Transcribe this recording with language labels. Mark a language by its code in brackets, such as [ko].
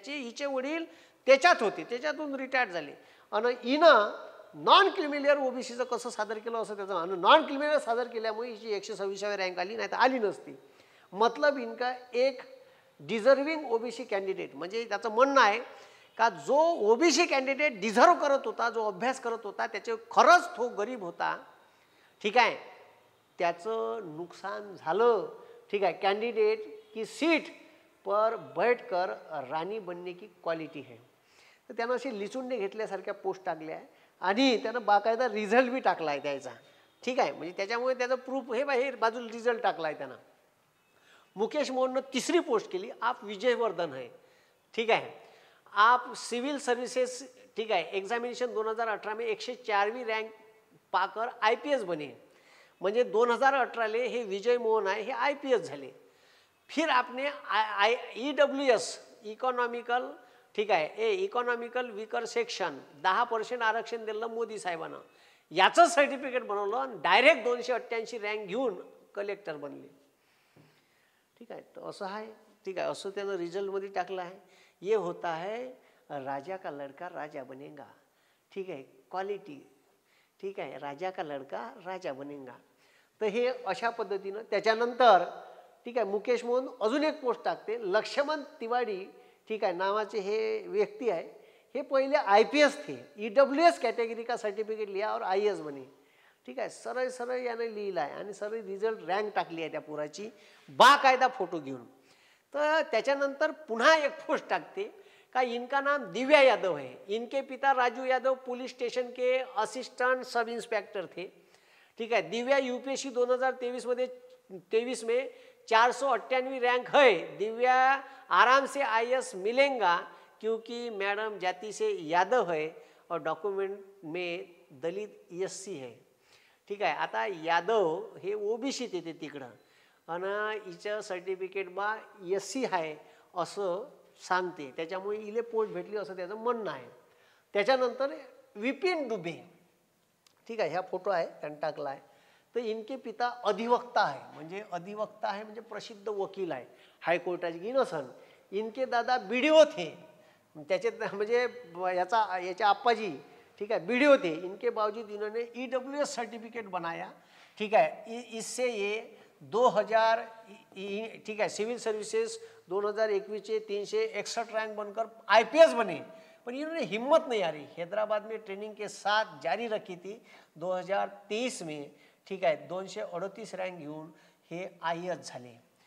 [mr] हिचे वडील त्याच्यात होते त्याच्यातून रिटायर्ड झाले आणि हिनं नॉन क्रिमिलियर OBCचं कसं सादर केलं असं त्याचं आणि नॉन क्रिमिलियर सादर केल्यामुळे हिची 126वी रँक आली नाही तर आली नसती. [hi] मतलब इनका एक डिझर्विंग OBC कॅन्डिडेट [mr] म्हणजे त्याचं म्हणणं आहे का जो OBC कॅन्डिडेट डिझर्व करत होता जो अभ्यास करत होता त्याचे खरंच तो गरीब होता. ठीक आहे. त्याचं नुकसान झालं. ठीक आहे. [hi] कैंडिडेट की सीट पर बैठकर राणी बनने की क्वालिटी है. [mr] तर त्यानं अशी लिचुंडे घेतल्यासारख्या पोस्ट टाकल्या आणि त्यानं बाकायदा रिझल्ट बी टाकला आहे त्याचा. ठीक आहे. म्हणजे त्याच्यामुळे त्याचं प्रूफ हे बाहेर बाजूला रिझल्ट टाकलाय त्यानं. मुकेश मोहननं तिसरी पोस्ट केली, [hi] आप विजयवर्धन है. ठीक है, आप सिविल सर्विसेज, ठीक है, एग्जामिनेशन 2018 में 104वीं रँक पाकर IPS बने. [mr] म्हणजे 2018ले हे विजय मोहन आहे, हे IPS झाले. [hi] फिर आपने [mr] EWS इकॉनॉमिकल, ठीक आहे, इकॉनॉमिकल वीकर सेक्शन 10% आरक्षण दिलं मोदी साहेबांना. याचं सर्टिफिकेट बनवलं आणि डायरेक्ट 288 रँक घेऊन कलेक्टर बनले. ठीक आहे, तर असं आहे. ठीक आहे, असं त्यानं रिझल्टमध्ये टाकलं आहे. [hi] ये होता है राजा का लड़का राजा बनेगा. [mr] ठीक आहे, क्वालिटी. ठीक आहे, [hi] राजा का लड़का राजा बनेगा. [mr] तर हे अशा पद्धतीनं त्याच्यानंतर, ठीक आहे, मुकेश मोहन अजून एक पोस्ट टाकते. लक्ष्मण तिवारी, ठीक आहे, नावाचे हे व्यक्ती आहे, हे पहिले IPS थे. [hi] EWS कैटेगरी का सर्टिफिकेट लिया और IAS बने. [mr] ठीक आहे, सरळ सरळ याने लिहिलं आहे आणि सरळ रिझल्ट रँक टाकली आहे त्या पुराची बाकायदा फोटो घेऊन. तर त्याच्यानंतर पुन्हा एक पोस्ट टाकते का [hi] इनका नाम दिव्या यादव है. इनके पिता राजू यादव पुलिस स्टेशन के असिस्टेंट सब इंस्पेक्टर थे. ठीक है, दिव्या UPSC 2023 में 498वीं रैंक है. दिव्या आराम से IAS मिलेगा क्योंकि मैडम जाति से यादव है और डॉक्युमेंट में दलित SC है. [mr] ठीक आहे, आता यादव हे OBC येते तिकडं आणि हिचं सर्टिफिकेट बा SC आहे असं सांगते, त्याच्यामुळे इले पोस्ट भेटली असं त्याचं म्हणणं आहे. त्याच्यानंतर विपिन दुबे, ठीक आहे, ह्या फोटो आहे त्यांनी टाकला आहे. तर [hi] इनके पिता [mr] अधिवक्ता आहे. म्हणजे अधिवक्ता आहे म्हणजे प्रसिद्ध वकील आहे, हायकोर्टाचे की नसन. [hi] इनके दादा BDO थे. [mr] त्याचे म्हणजे याच्या आप्पाजी, [hi] ठीक है, BDO थे. इनके बावजूद इन्होंने EWS सर्टिफिकेट बनाया. ठीक है, इससे ये 2000, ठीक है, सिविल सर्विसेज 2021 चे 361 रैंक बनकर IPS बने. पर इन्होंने हिम्मत नहीं आ रही, हैदराबाद में ट्रेनिंग के साथ जारी रखी थी. [mr] 2023 में, ठीक आहे, 238 रँक घेऊन हे IAS झाले.